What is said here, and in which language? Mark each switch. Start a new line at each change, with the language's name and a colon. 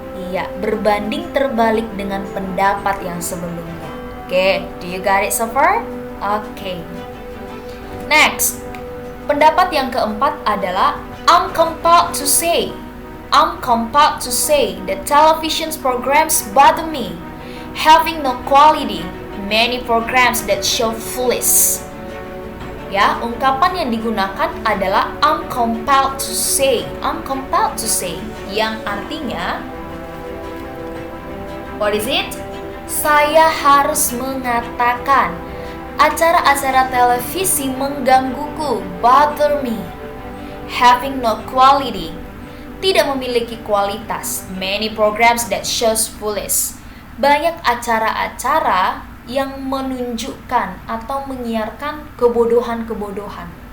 Indonesian: Iya, berbanding terbalik dengan pendapat yang sebelumnya.
English: Oke, do you got it so far? Oke. Next.
Indonesian: Pendapat yang keempat adalah
English: I'm compelled to say. I'm compelled to say the television programs bother me. Having no quality, many programs that show foolish.
Indonesian: Ya, ungkapan yang digunakan adalah
English: I'm compelled to say. I'm compelled to say
Indonesian: yang artinya
English: what is it?
Indonesian: Saya harus mengatakan acara-acara televisi menggangguku,
English: bother me. Having no quality,
Indonesian: tidak memiliki kualitas.
English: Many programs that shows foolish.
Indonesian: Banyak acara-acara yang menunjukkan atau menyiarkan kebodohan-kebodohan.